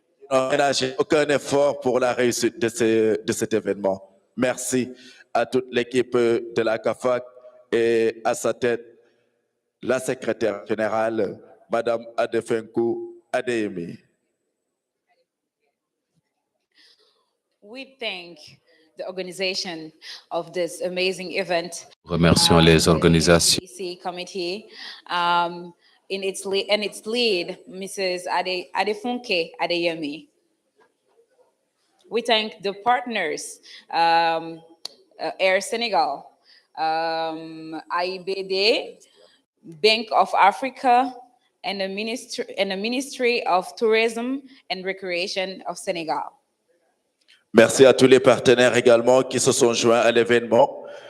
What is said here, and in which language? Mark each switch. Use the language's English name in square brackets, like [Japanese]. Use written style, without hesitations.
[French] Ils n'ont ménagé aucun effort pour la réussite de cet événement. Merci à toute l'équipe de la CAFAC et à sa tête, la secrétaire générale, Madame Adefunke Adeyemi. [English] We thank the organization of this amazing event. [French] Remercions les organisations. [English] Committee, in its lead, Mrs. Adefunke Adeyemi. We thank the partners, Air Senegal, AIBD, Bank of Africa, and the Ministry of Tourism and Recreation of Senegal. [French] Merci à tous les partenaires également qui se sont joints à l'événement.